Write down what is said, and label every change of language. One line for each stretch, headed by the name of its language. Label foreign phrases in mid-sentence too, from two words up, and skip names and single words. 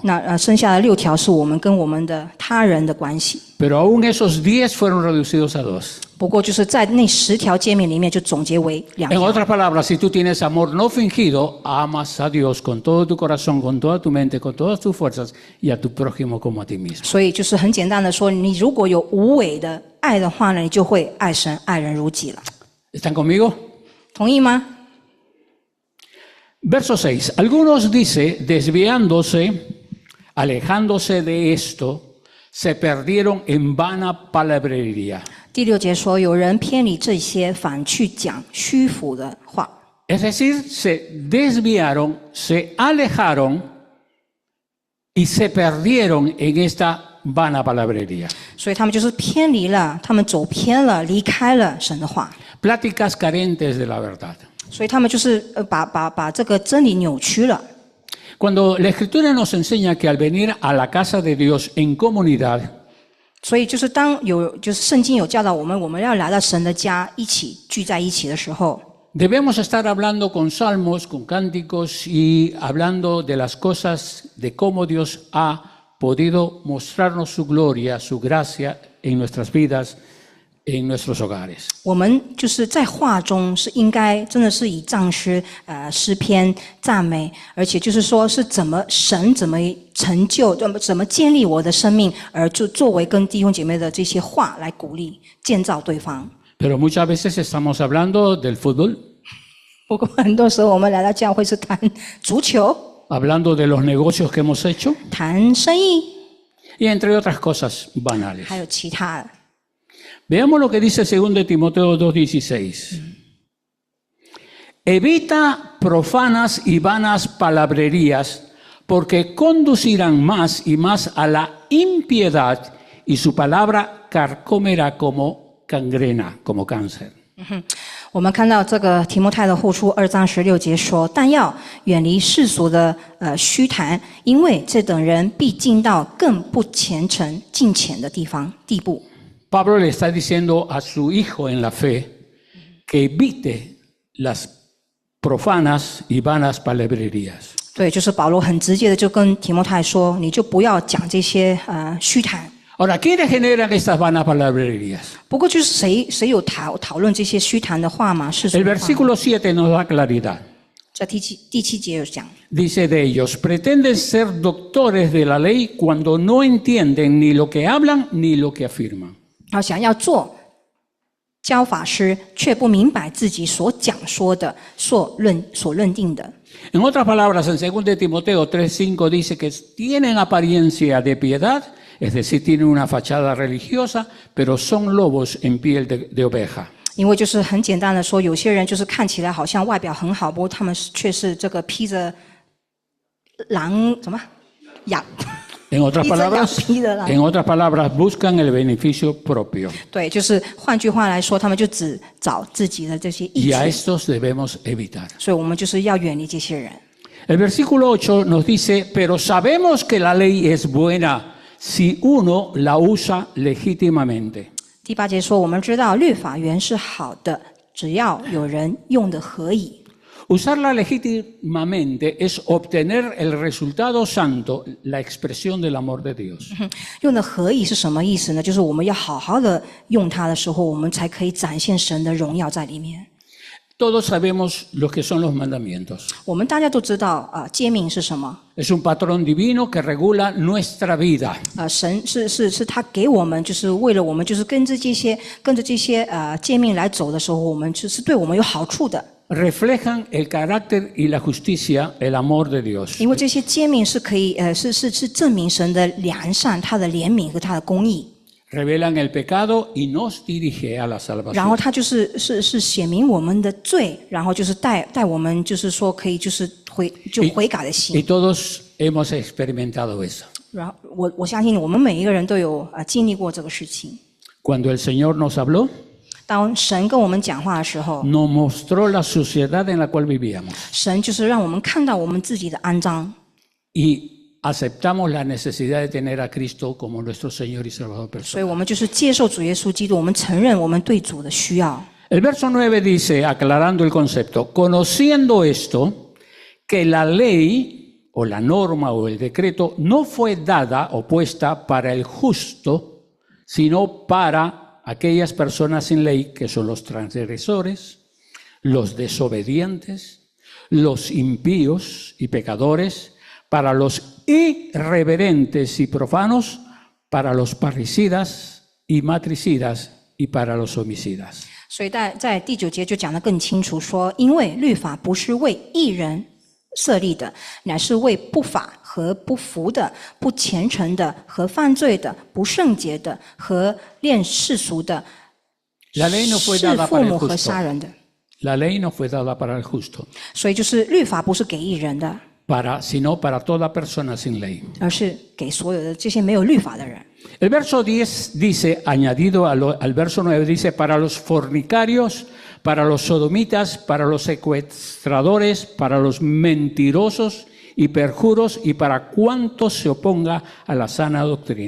Chinese: 那剩下的6条是我们跟我们的他人的关系。
Spanish: Pero aún esos 10 fueron reducidos a 2.
Chinese: 不过就是在那10条诫命里面就总结为2
Spanish: En
Chinese: 条。
Spanish: otras palabras, si tú tienes amor no fingido, amas a Dios con todo tu corazón, con toda tu mente, con todas tus fuerzas y a tu prójimo como a ti mismo.
Chinese: 所以就是很简单的说，你如果有无伪的爱的话呢，你就会爱神、爱人如己了。
Spanish: ¿Están conmigo?
Chinese: 同意吗？
Spanish: Verso 6. Algunos dice, desviándose, alejándose de esto, se perdieron en vana palabrería.
Chinese: 第6节说，有人偏离这些，反去讲虚浮的话。
Spanish: Es decir, se desviaron, se alejaron y se perdieron en esta vana palabrería.
Chinese: 所以他们就是偏离了，他们走偏了，离开了神的话。
Spanish: Pláticas carentes de la verdad.
Chinese: 所以他们就是把这个真理扭曲了。
Spanish: Cuando la Escritura nos enseña que al venir a la casa de Dios en comunidad,
Chinese: 所以就是就是圣经有教导我们要来到神的家，一起聚在一起的时候，
Spanish: debemos estar hablando con salmos, con cánticos y hablando de las cosas, de cómo Dios ha podido mostrarnos su gloria, su gracia en nuestras vidas, en nuestros hogares.
Chinese: 我们就是在话中是应该真的是以藏诗、诗篇赞美，而且就是说是神怎么成就，怎么建立我的生命，而就作为跟弟兄姐妹的这些话来鼓励建造对方。
Spanish: Pero muchas veces estamos hablando del fútbol,
Chinese: 不过很多时候我们来到教会是谈足球、
Spanish: hablando de los negocios que hemos hecho
Chinese: 谈生意，
Spanish: y entre otras cosas banales.
Chinese: 还有其他的。
Spanish: Veamos lo que dice 2 Timoteo 2:16. Evita profanas y vanas palabrerías, porque conducirán más y más a la impiedad, y su palabra carcomerá como gangrena, como cáncer.
Chinese: 我们看到这个提摩太的后书2章16节说：“但要远离世俗的虚谈，因为这等人必进到更不虔诚、近浅的地步。”
Spanish: Pablo le está diciendo a su hijo en la fe que evite las profanas y vanas palabrerías.
Chinese: 对，就是保罗很直接的就跟提摩太说：“你就不要讲这些虚谈。”
Spanish: Ahora, ¿quiénes generan estas vanas palabrerías?
Chinese: 不过就是谁有讨论这些虚谈的话吗？是
Spanish: El versículo 7 nos da claridad.
Chinese: 在第七节有讲。
Spanish: Dice de ellos, pretenden ser doctores de la ley cuando no entienden ni lo que hablan ni lo que afirman.
Chinese: 然后想要做教法师却不明白自己所讲说的、所论定的。
Spanish: En otras palabras, en 2 Timoteo 3:5 dice que tienen apariencia de piedad, es decir, tienen una fachada religiosa, pero son lobos en piel de oveja.
Chinese: 因为就是很简单的说，有些人就是看起来好像外表很好，不过他们却是这个披着狼什么羊。
Spanish: En otras palabras, buscan el beneficio propio.
Chinese: 对，就是换句话来说，他们就只找自己的这些益
Spanish: Y a
Chinese: 处，
Spanish: estos debemos evitar.
Chinese: 所以我们就是要远离这些人。
Spanish: El versículo 8 nos dice, pero sabemos que la ley es buena si uno la usa legítimamente.
Chinese: 第8节说，我们知道律法原是好的，只要有人用的合宜。
Spanish: Usarla legítimamente es obtener el resultado santo, la expresión del amor de Dios.
Chinese: 用的合宜是什么意思呢？就是我们要好好的用它的时候，我们才可以展现神的荣耀在里面。
Spanish: Todos sabemos lo que son los mandamientos.
Chinese: 我们大家都知道诫命是什么？
Spanish: Es un patrón divino que regula nuestra vida.
Chinese: 神是他给我们，就是为了我们，就是跟着这些诫命来走的时候，我们是对我们有好处的。
Spanish: Reflejan el carácter y la justicia, el amor de Dios.
Chinese: 因为这些诫命是可以是证明神的良善、他的怜悯和他的公义。
Spanish: Revelan el pecado y nos dirige a la
Chinese: 然后
Spanish: salvación.
Chinese: 他是显明我们的罪，然后就是带我们就是说可以就是悔改的
Spanish: Y
Chinese: 心。
Spanish: todos hemos experimentado eso.
Chinese: 然后我相信我们每一个人都有经历过这个事情。
Spanish: Cuando el Señor nos habló,
Chinese: 当神跟我们讲话的时候，
Spanish: nos mostró la sociedad en la cual vivíamos
Chinese: 神就是让我们看到我们自己的肮脏。
Spanish: y aceptamos la necesidad de tener a Cristo como nuestro Señor y Salvador
Chinese: 所以
Spanish: personal.
Chinese: 我们就是接受主耶稣基督，我们承认我们对主的需要。
Spanish: El verso 9 dice, aclarando el concepto, conociendo esto, que la ley o la norma o el decreto no fue dada o puesta para el justo, sino para aquellas personas sin ley que son los transgresores, los desobedientes, los impíos y pecadores, para los irreverentes y profanos, para los parricidas y matricidas y para los homicidas.
Chinese: 所以在第9节就讲得更清楚说，因为律法不是为义人设立的，乃是为不法和不服的、不虔诚的和犯罪的、不圣洁的和恋世俗的、
Spanish: La ley no fue
Chinese: 弑
Spanish: dada
Chinese: 父
Spanish: para el
Chinese: 母和
Spanish: justo.
Chinese: 杀人的。
Spanish: La ley no fue dada para el justo,
Chinese: 所以就是律法不是给义人的，
Spanish: sino para toda persona sin ley.
Chinese: 而是给所有的这些没有律法的人。
Spanish: El verso 10 dice, añadido al verso 9, dice, para los fornicarios, para los sodomitas, para los secuestradores, para los mentirosos y perjuros y para cuantos se oponga a la sana doctrina.